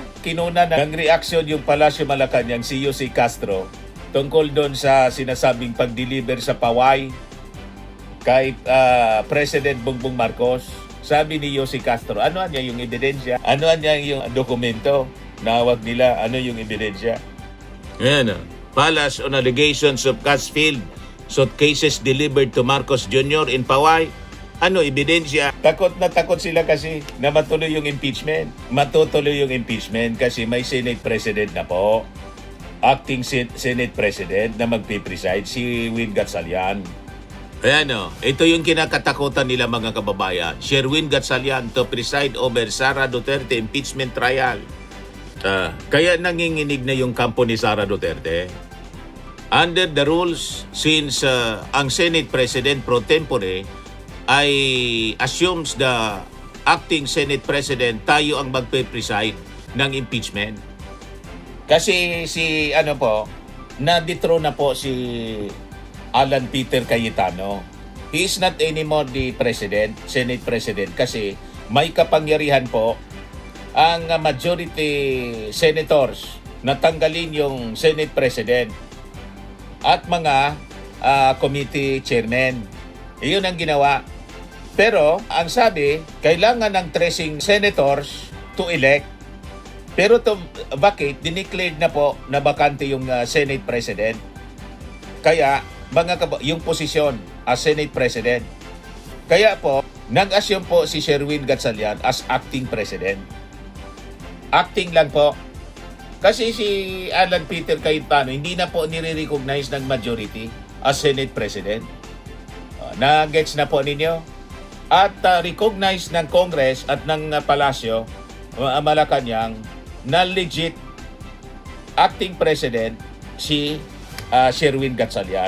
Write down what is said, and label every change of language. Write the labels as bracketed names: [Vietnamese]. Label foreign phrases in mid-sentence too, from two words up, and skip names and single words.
[Filipino] Kinuna ng reaksyon yung Palasyo Malacanang si Jose Castro tungkol doon sa sinasabing pag-deliver sa Paway kay President Bongbong Marcos. Sabi ni Jose Castro, ano niya yung ebidensya? Ano niya yung dokumento? Nawag nila, ano yung ebidensya? Ayan, [English] Palace on allegations of cash-filled suitcases delivered to Marcos Jr. [Filipino] in Paway. Ano, ebidensya? Takot na takot sila kasi na matuloy yung impeachment. Matutuloy yung impeachment kasi may Senate President na po. [English] Acting Senate President [Filipino] na magpipreside, si Win Gatchalian. Ayan o, ito yung kinakatakutan nila mga kababayan. [English] Sherwin Gatchalian to preside over Sara Duterte impeachment trial. [Filipino] Kaya nanginginig na yung kampo ni Sara Duterte. [English] Under the rules, since ang Senate President pro tempore ay assumes the acting Senate President, [Filipino] tayo ang magpe-preside ng impeachment. Kasi si na-dethrone na po si Alan Peter Cayetano. [English] He is not anymore the president, Senate president, [Filipino] kasi may kapangyarihan po ang [English] majority senators [Filipino] na tanggalin yung Senate president at mga [English] committee chairman. [Filipino] Iyon ang ginawa. Pero ang sabi, kailangan ng [English] 13 senators to elect. [Filipino] Pero bakit? Dineclared na po na bakante yung Senate President. Kaya, yung posisyon [English] as Senate President. [Filipino] Kaya po, nag-assume po si Sherwin Gatchalian [English] as acting President. [Filipino] Acting lang po. Kasi si Alan Peter Cayetano, hindi na po nire-recognize ng majority [English] as Senate President. [Filipino] Na-gets na po ninyo? At recognize ng Congress at ng Palasyo, Malacanang, na [English] legit acting president [Filipino] si Sherwin Gatchalian.